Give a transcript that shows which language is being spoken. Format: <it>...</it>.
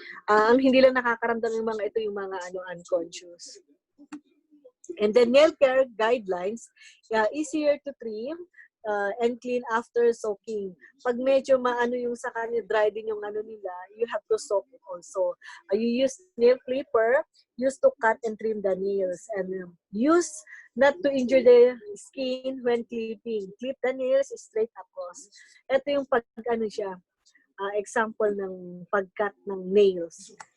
<tl>Ang hindi lang nakakaramdam ng mga ito yung mga unconscious.</tl> <en>And then nail care guidelines, easier to trim and clean after soaking.</en> <tl>Pag medyo yung sa kanya, dry din yung nila,</tl> <en>you have to soak it also. You use nail clipper, used to cut and trim the nails, and use not to injure the skin when clipping. Clip the nails straight across.</en> <tl>Ito yung siya, example ng pag-cut ng nails.</tl>